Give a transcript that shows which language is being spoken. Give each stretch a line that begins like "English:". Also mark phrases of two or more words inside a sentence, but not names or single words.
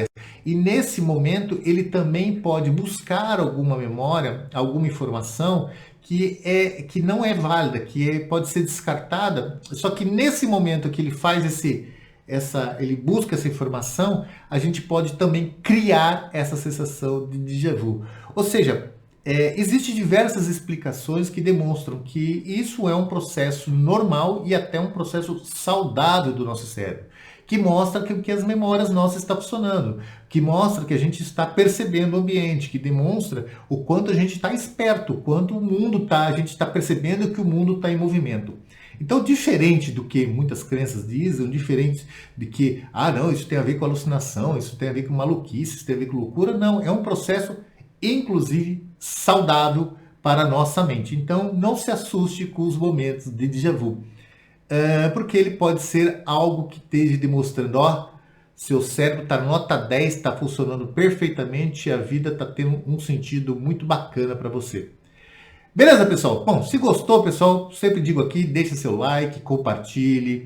Portuguese: E nesse momento, ele também pode buscar alguma memória, alguma informação que não é válida, pode ser descartada. Só que nesse momento que ele faz ele busca essa informação, a gente pode também criar essa sensação de déjà vu. Ou seja, existem diversas explicações que demonstram que isso é um processo normal e até um processo saudável do nosso cérebro, que mostra que as memórias nossas estão funcionando, que mostra que a gente está percebendo o ambiente, que demonstra o quanto a gente está esperto, o quanto a gente está percebendo que o mundo está em movimento. Então, diferente do que muitas crenças dizem, diferente de que, não, isso tem a ver com alucinação, isso tem a ver com maluquice, isso tem a ver com loucura, não, é um processo inclusive saudável para a nossa mente. Então, não se assuste com os momentos de déjà vu, porque ele pode ser algo que esteja demonstrando, seu cérebro está nota 10, está funcionando perfeitamente e a vida está tendo um sentido muito bacana para você. Beleza, pessoal? Bom, se gostou, pessoal, sempre digo aqui, deixa seu like, compartilhe.